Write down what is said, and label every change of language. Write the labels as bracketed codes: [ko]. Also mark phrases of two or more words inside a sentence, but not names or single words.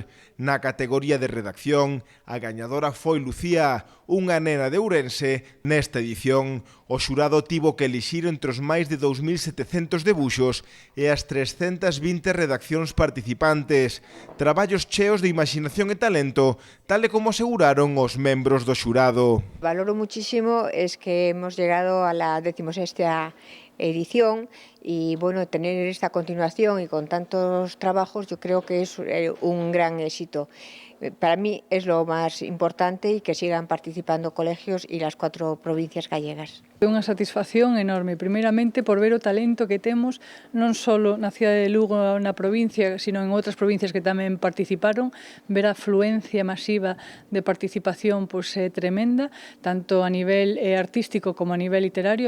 [gl] Na categoría de redacción, a gañadora foi Lucía, unha nena de Ourense. Nesta edición, o xurado tivo que elixir entre os máis de 2.700 debuxos e as 320 redaccións participantes. Traballos cheos de imaginación e talento, tal e como aseguraron os membros do xurado. [es] Valoro muchísimo es que hemos llegado a la 16ª edición y bueno, tener esta continuación y con tantos trabajos yo creo que es un gran éxito. Para mí es lo más importante y que sigan participando colegios y las 4 provincias gallegas. [gl] É unha satisfacción enorme, primeiramente por ver o talento que temos non só na cidade de Lugo, na provincia, sino en outras provincias que tamén participaron. Ver a afluencia masiva de participación é tremenda, tanto a nivel artístico como a nivel literario.